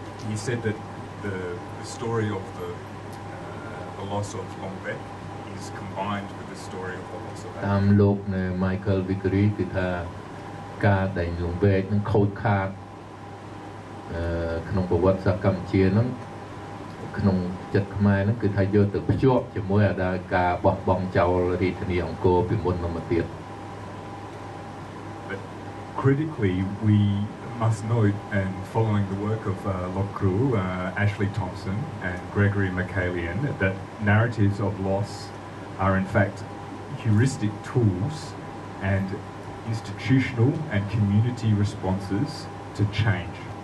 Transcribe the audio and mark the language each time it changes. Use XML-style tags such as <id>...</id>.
<en>he said that the story of the loss of Long Bek is combined with the story of the loss of Angkor.</en> <km>តាមលោកនៅ Michael Vickery គឺថាការដែលលំវែកនឹងខូចខាតក្នុងប្រវត្តិសាស្ត្រកម្ពុជាហ្នឹងក្នុងចិត្តខ្មែរហ្នឹងគឺថាយកទៅភ្ជាប់ជាមួយអាដាការបោះបង់ចោលរាជធានីអង្គរពីមុនមកទៀត</km> <en>But critically we must note, and following the work of Lokru, Ashley Thompson and Gregory McCallion, that narratives of loss are in fact heuristic tools and institutional and community responses to change</en>